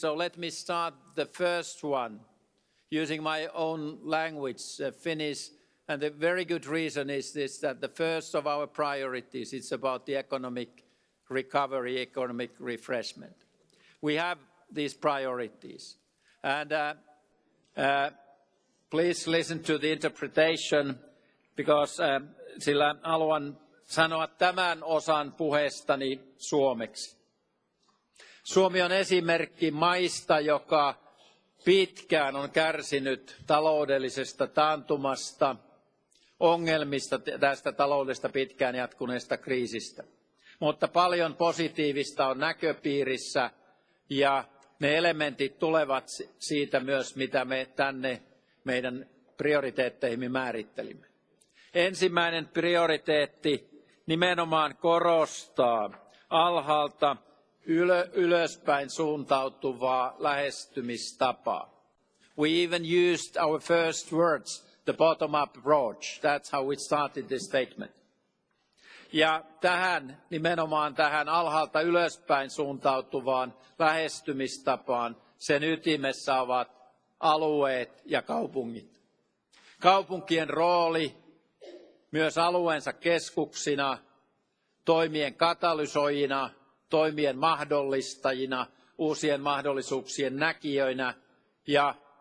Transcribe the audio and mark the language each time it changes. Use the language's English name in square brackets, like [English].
[English] So let me start the first one using my own language, Finnish. And the very good reason is this, that the first of our priorities is about the economic recovery, economic refreshment. We have these priorities. And please listen to the interpretation, because [Finnish] sillä haluan sanoa tämän osan puheestani suomeksi. Suomi on esimerkki maista, joka pitkään on kärsinyt taloudellisesta taantumasta, ongelmista tästä taloudesta pitkään jatkuneesta kriisistä. Mutta paljon positiivista on näköpiirissä ja ne elementit tulevat siitä myös, mitä me tänne meidän prioriteetteihimme määrittelimme. Ensimmäinen prioriteetti nimenomaan korostaa alhaalta ylöspäin suuntautuvaa lähestymistapaa. [English] We even used our first words, the bottom-up approach. That's how we started this statement. [Finnish] Ja nimenomaan tähän alhaalta ylöspäin suuntautuvaan lähestymistapaan sen ytimessä ovat alueet ja kaupungit. Kaupunkien rooli myös alueensa keskuksina, toimien katalysoijina, toimien mahdollistajina, uusien mahdollisuuksien näkijöinä ja